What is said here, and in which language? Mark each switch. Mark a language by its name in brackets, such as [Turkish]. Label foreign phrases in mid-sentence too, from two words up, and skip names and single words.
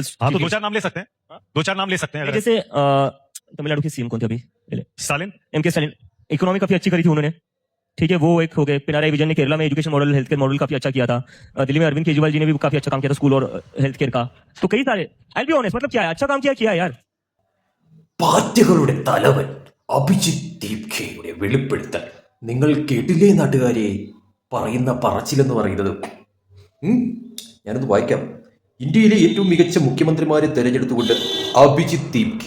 [Hindi] हाँ तो दो चार नाम ले सकते हैं, दो चार नाम ले सकते हैं अगर। जैसे तमिलनाडु के सीएम कौन थे अभी? स्टालिन। एमके स्टालिन। इकोनॉमी काफी अच्छी करी थी उन्होंने, ठीक है, वो एक हो गए। पिनाराई विजयन ने केरला में [English] education model, health care model [Hindi] काफी अच्छा किया था। दिल्ली में अरविंद केजरीवाल जी ने भी काफी अच्छा काम किया था स्कूल और [English] health care [Hindi] का। तो कई सारे, [English] I be honest, [Hindi] मतलब क्या है, अच्छा काम किया यार। [Malayalam] പാർട്ടികളുടെ തലവൻ അഭിജിത്ത് ദീപ്ഖയുടെ വെളിപ്പെടുത്തൽ നിങ്ങൾ കേട്ടില്ലേ നാട്ടുകാരെ? പറയുന്ന പറച്ചിലെന്ന് പറയുന്നത് ഞാനൊന്ന് വായിക്കാം. ഇന്ത്യയിലെ ഏറ്റവും മികച്ച മുഖ്യമന്ത്രിമാരെ തെരഞ്ഞെടുത്തുകൊണ്ട് അഭിജിത്ത് ദീപ്ഖെ.